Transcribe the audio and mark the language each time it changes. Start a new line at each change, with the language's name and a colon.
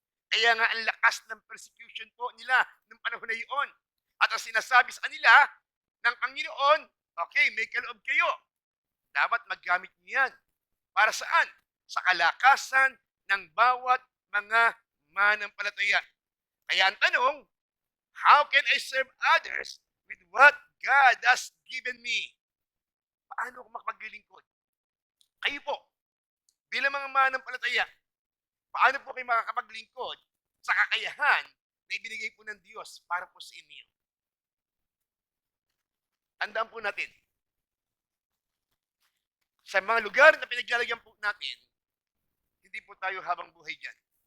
Filipino: Kaya nga ang lakas ng persecution po nila noong panahon na iyon. At ang sinasabi sa kanila ng Panginoon, okay, may kaloob kayo. Dapat maggamit niyo yan. Para saan? Sa kalakasan ng bawat mga manampalataya. Kaya ang tanong,
English: how can I serve others with what God has given me?
Filipino: Paano ako makapaglilingkod? Kayo po, bilang mga manampalataya, paano po kayo makakapaglingkod sa kakayahan na ibinigay po ng Diyos para po sa inyo? Tandaan po natin, sa mga lugar na pinaglalagyan po natin, hindi po tayo habang buhay dyan.